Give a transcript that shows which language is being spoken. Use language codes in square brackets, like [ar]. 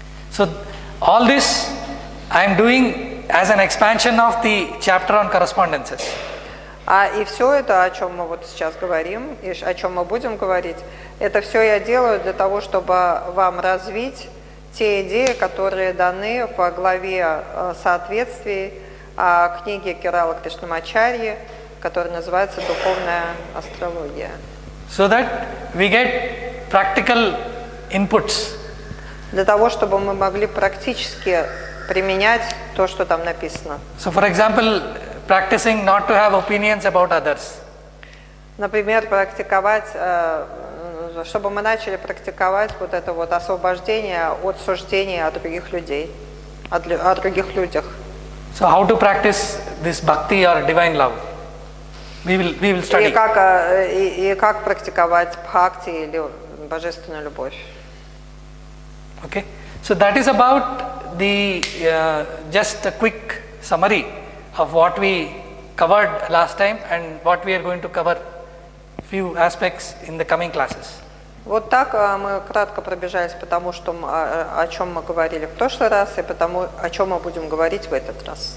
[en] So all this I am doing as an expansion of the chapter on correspondences. [ru] И все это, о чем мы вот сейчас говорим, и о чем мы будем говорить, это все я делаю для того, чтобы вам развить те идеи, которые даны в главе соответствий книги Керала Кришнамачарьи, которая называется «Духовная астрология». [en] So that we get practical inputs. [ru] Для того, чтобы мы могли практически применять то, что там написано. [en] So for example, practicing not to have opinions about others. [ru] Например, практиковать, чтобы мы начали практиковать вот это вот освобождение от суждения о других людей, о других людях. [en] So how to practice this bhakti or divine love? We will study. [ru] И как практиковать бхакти или божественную любовь. [en] Okay. So that is about the just a quick summary of what we covered last time and what we are going to cover few aspects in the coming classes. [ru] Вот так мы кратко пробежались потому, что о чем мы говорили в прошлый раз и потому, о чем мы будем говорить в этот раз.